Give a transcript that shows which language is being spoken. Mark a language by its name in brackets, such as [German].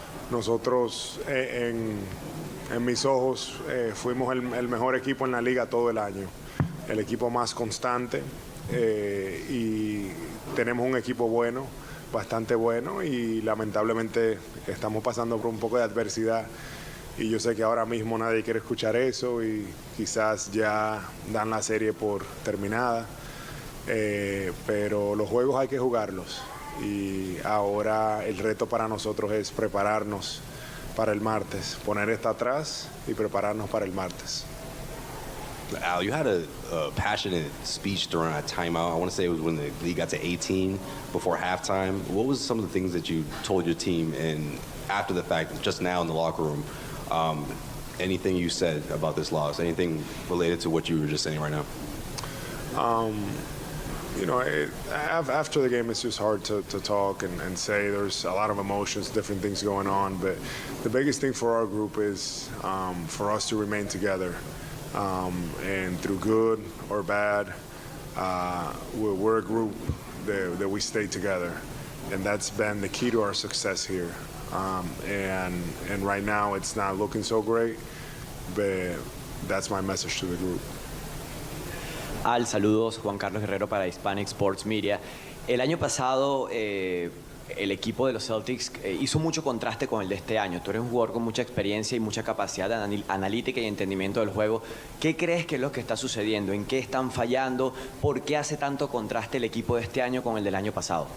[Spanish] Nosotros, en mis ojos, fuimos el mejor equipo en la liga todo el año, el equipo más constante, y tenemos un equipo bueno, bastante bueno, y lamentablemente estamos pasando por un poco de adversidad, y yo sé que ahora mismo nadie quiere escuchar eso y quizás ya dan la serie por terminada, pero los juegos hay que jugarlos, y ahora el reto para nosotros es prepararnos para el martes, poner esta atrás y prepararnos para el martes. [English] Al, you had a passionate speech during a timeout. I want to say it was when the league got to 18 before halftime. What was some of the things that you told your team, and after the fact, just now in the locker room, anything you said about this loss, anything related to what you were just saying right now? After the game, it's just hard to talk and say. There's a lot of emotions, different things going on, but the biggest thing for our group is for us to remain together. And through good or bad, we're a group that we stay together, and that's been the key to our success here. And right now it's not looking so great, but that's my message to the group. [Spanish] Al, saludos, Juan Carlos Guerrero para Hispanic Sports Media. El año pasado el equipo de los Celtics hizo mucho contraste con el de este año. Tú eres un jugador con mucha experiencia y mucha capacidad analítica y entendimiento del juego. ¿Qué crees que es lo que está sucediendo? ¿En qué están fallando? ¿Por qué hace tanto contraste el equipo de este año con el del año pasado?